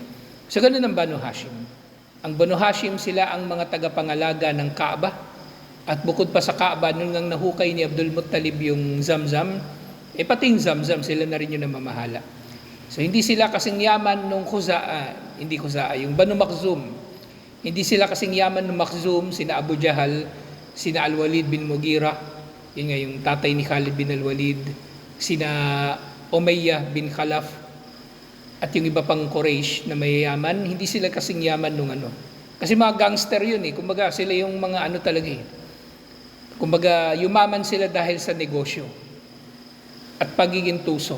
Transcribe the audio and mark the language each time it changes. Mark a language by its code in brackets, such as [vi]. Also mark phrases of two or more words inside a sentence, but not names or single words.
[tl] So, ganun ang Banu Hashim. Ang Banu Hashim, sila ang mga tagapangalaga ng Kaaba. At bukod pa sa Kaaba, nung nang nahukay ni Abdul Muttalib yung Zamzam, pati yung Zamzam, sila na rin yung namamahala. So, hindi sila kasing yaman nung yung Banu Makhzum. Hindi sila kasing yaman nung Makhzum, sina Abu Jahal, sina Al-Walid bin Mughira, yun nga yung tatay ni Khalid bin Al-Walid, sina Umayyah bin Khalaf, at yung iba pang Quraysh na mayayaman, hindi sila kasing yaman nung Kasi mga gangster yun kumbaga sila yung mga talaga Kumbaga yumaman sila dahil sa negosyo at pagiging tuso.